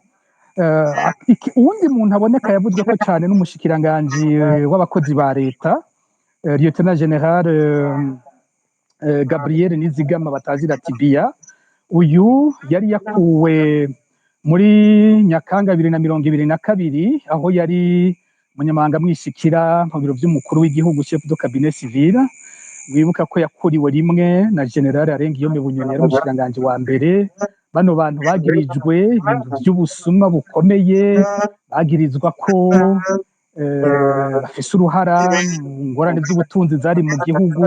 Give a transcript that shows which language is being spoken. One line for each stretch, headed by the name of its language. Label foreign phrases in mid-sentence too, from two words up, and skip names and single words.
Rundi: Uwundi muntu aboneka yavuzwe ko cyane n'umushikiranganji w'abakozi ba leta, Lieutenant General Gabriel Nizigama batazira Tibia. Uyu yari yakuwe muri Nyakanga 2022 aho yari umunyamabanga mwishikira mu biro by'umukuru w'igihugu
French: chef de cabinet civil.
Rundi: Wibuka ko yakuriwe rimwe na General Arengiyome Bunyoni yari umushikiranganji wa mbere. Bano bantu bagirijwe ibintu by'ubusuma bukomeye, bagirizwa ko bafise uruhara mu ngorane z'ubutunzi zari mu gihugu.